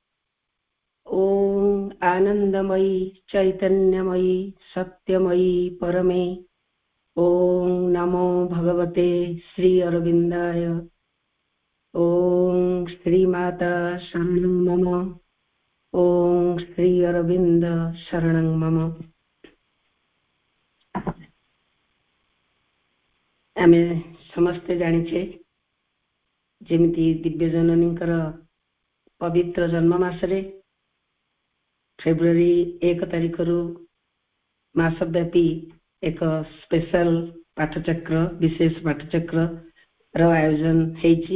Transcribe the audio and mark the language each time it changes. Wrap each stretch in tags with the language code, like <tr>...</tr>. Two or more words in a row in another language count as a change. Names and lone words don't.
<sa>ओम आनंदमयी चैतन्यमयी सत्यमयी परमे ओम नमो भगवते श्री अरविंदाय। ओम श्री माता शरणं मम। ओम श्री अरविंद शरणं मम।</sa> <or>ଆମେ ସମସ୍ତେ ଜାଣିଛେ ଯେମିତି ଦିବ୍ୟ ଜନନୀଙ୍କର ପବିତ୍ର ଜନ୍ମ ମାସରେ ଫେବୃଆରୀ 1 ତାରିଖ ରୁ ମାସବ୍ୟାପୀ ଏକ ସ୍ପେଶାଲ ପାଠଚକ୍ର ବିଶେଷ ପାଠଚକ୍ର ରୋ ଆୟୋଜନ ହେଛି।</or>